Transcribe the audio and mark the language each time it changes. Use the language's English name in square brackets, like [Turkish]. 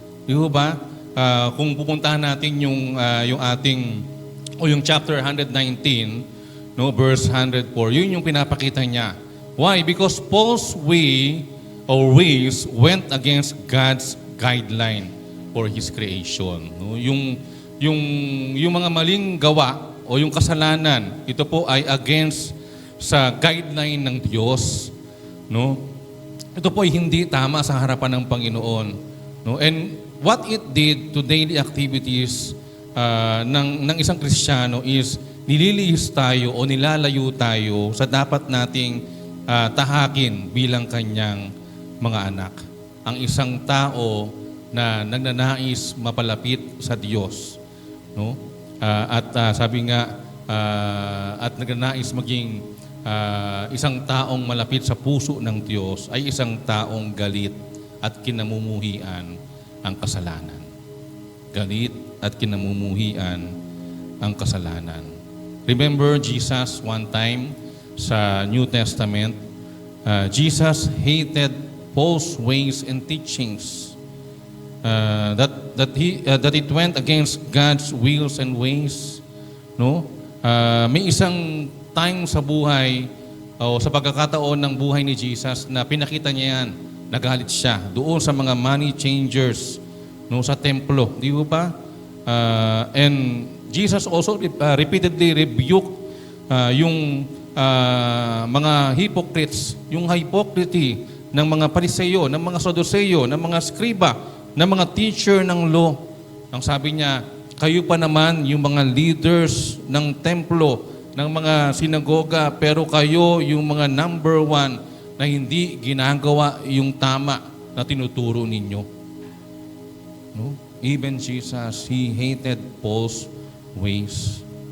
[Filipino] Di ba? Kung pupuntahan natin yung ating, o yung chapter 119, no, verse 104, yun yung pinapakita niya. [English] Why? Because false way or ways went against God's guideline for His creation. No? [Filipino] Yung mga maling gawa o yung kasalanan, ito po ay against sa guideline ng Diyos, no? Ito po ay hindi tama sa harapan ng Panginoon, no? [English] And what it did to daily activities [Filipino] ng isang Kristiyano is nililihis tayo o nilalayo tayo sa dapat nating tahakin bilang kanyang mga anak. Ang isang tao na nagnanais mapalapit sa Diyos, no? Sabi nga at nagnanais maging isang taong malapit sa puso ng Diyos ay isang taong galit at kinamumuhian ang kasalanan. Galit at kinamumuhian ang kasalanan. [English] Remember Jesus one time sa New Testament, Jesus hated false ways and teachings that it went against God's wills and ways. No? [Filipino] May isang time sa buhay o sa pagkakataon ng buhay ni Jesus na pinakita niya yan, nagalit siya doon sa mga money changers, no, sa templo, di ba? [English] And Jesus also repeatedly rebuked [Filipino] yung mga hypocrites, yung hypocrisy ng mga Pariseyo, ng mga Saduseyo, ng mga skriba, ng mga teacher ng law. Ang sabi niya, kayo pa naman yung mga leaders ng templo, ng mga sinagoga, pero kayo yung mga number one na hindi ginagawa yung tama na tinuturo ninyo. No? [English] Even Jesus, He hated false ways.